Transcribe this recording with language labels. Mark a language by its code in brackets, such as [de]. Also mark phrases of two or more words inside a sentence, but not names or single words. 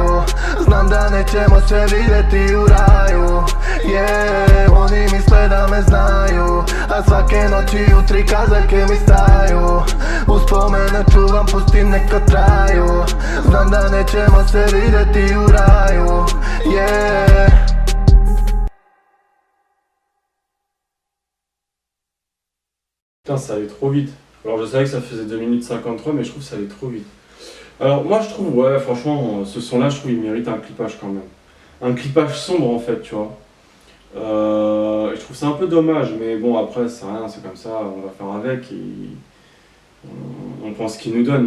[hr] Znam da nećemo se vidjeti u raju. Oni misle da me znaju, a svake noći u 3 kazaljke mi staju. Uspomene čuvam, pustim neka traju. Znam da nećemo se vidjeti u raju. [fr] Putain, ça allait trop vite. Alors je savais que ça faisait 2 minutes 53, mais je trouve que ça allait trop vite. Alors moi je trouve, ouais, franchement, ce son-là, je trouve il mérite un clippage quand même. Un clippage sombre en fait, tu vois. Je trouve ça un peu dommage, mais bon après c'est rien, c'est comme ça, on va faire avec et on prend ce qu'il nous donne.